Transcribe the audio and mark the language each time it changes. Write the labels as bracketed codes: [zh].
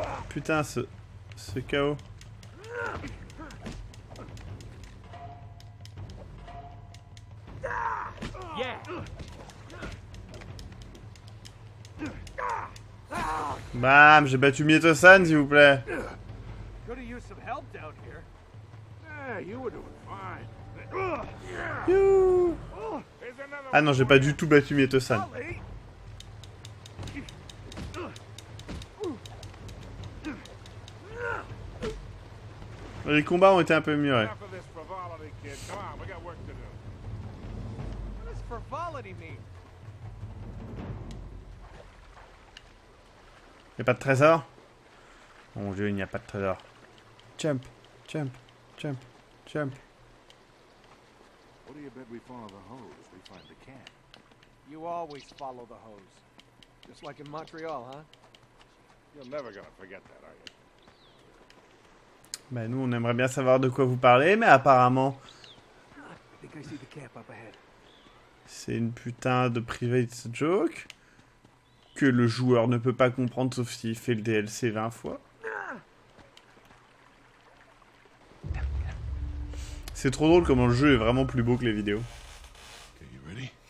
[fr] Putain, ce chaos. [en] Yeah. [fr] Bam, j'ai battu Mieto-san, s'il vous plaît. [en] Could have used some help down here. Yeah, you were doing fine. Youhou. Here's another [fr] Ah non, j'ai pas du tout battu Mieto-san. [en] Sully. [fr] Les combats ont été un peu mieux, ouais. [en] enough of this frivolity, kid. Come on, we got work to do. What does frivolity mean? [fr] Y'a pas de trésor? Oh mon dieu, il n'y a pas de trésor. [en] Jump, jump, jump, jump. What do you bet we follow the hose? We find the camp. You always follow the hose. Just like in Montreal, huh? You're never gonna forget that, are you? [fr] Bah nous, on aimerait bien savoir de quoi vous parlez, mais apparemment, [en] I think I see the camp up ahead. [fr] c'est une putain de private joke que le joueur ne peut pas comprendre sauf s'il fait le DLC 20 fois. C'est trop drôle comment le jeu est vraiment plus beau que les vidéos. [en] Okay, you ready?